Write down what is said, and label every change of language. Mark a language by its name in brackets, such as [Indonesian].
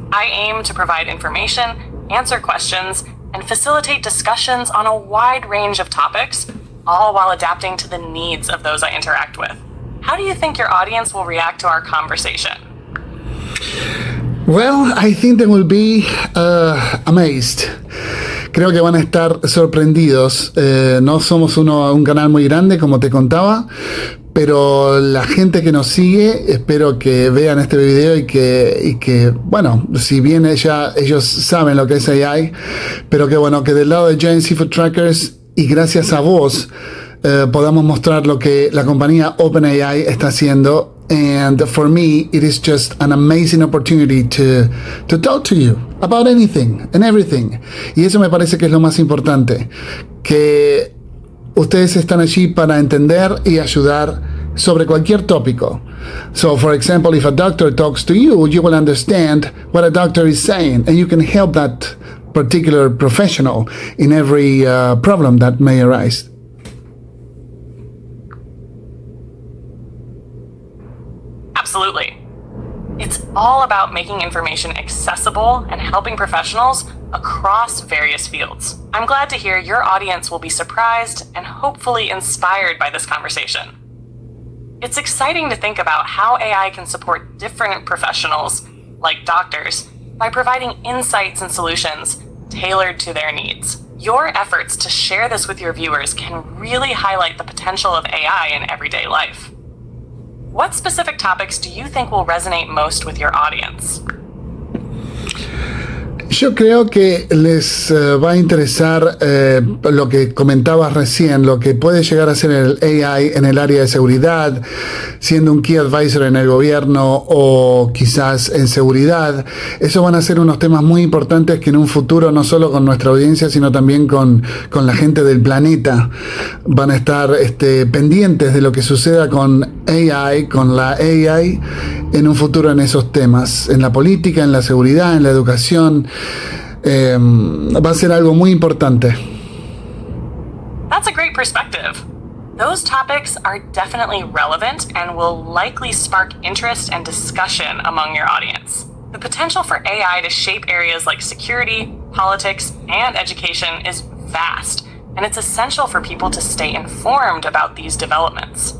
[English] I aim to provide information, answer questions, and facilitate discussions on a wide range of topics, all while adapting to the needs of those I interact with. How do you think your audience will react to our conversation? Well, I think they will be amazed. [Spanish] Creo que van a estar sorprendidos. No somos un canal muy grande, como te contaba, pero la gente que nos sigue, espero que vean este video y que bueno, si bien ellos saben lo que es AI, pero que bueno, que del lado de Giant Seafood Trackers y gracias a vos podamos mostrar lo que la compañía OpenAI está haciendo. [English] And for me, it is just an amazing opportunity to talk to you about anything and everything. [Spanish] Y eso me parece que es lo más importante, que ustedes están allí para entender y ayudar sobre cualquier tópico. [English] So, for example, if a doctor talks to you, you will understand what a doctor is saying, and you can help that particular professional in every problem that may arise. Absolutely. It's all about making information accessible and helping professionals across various fields. I'm glad to hear your audience will be surprised and hopefully inspired by this conversation. It's exciting to think about how AI can support different professionals, like doctors, by providing insights and solutions tailored to their needs. Your efforts to share this with your viewers can really highlight the potential of AI in everyday life. What specific topics do you think will resonate most with your audience? [Spanish] Yo creo que les va a interesar lo que comentabas recién, lo que puede llegar a ser el AI en el área de seguridad, siendo un Key Advisor en el gobierno o quizás en seguridad. Esos van a ser unos temas muy importantes que en un futuro, no solo con nuestra audiencia, sino también con la gente del planeta, van a estar pendientes de lo que suceda con AI, con la AI, en un futuro en esos temas, en la política, en la seguridad, en la educación. Va a ser algo muy importante. [English] That's a great perspective. Those topics are definitely relevant and will likely spark interest and discussion among your audience. The potential for AI to shape areas like security, politics, and education is vast, and it's essential for people to stay informed about these developments.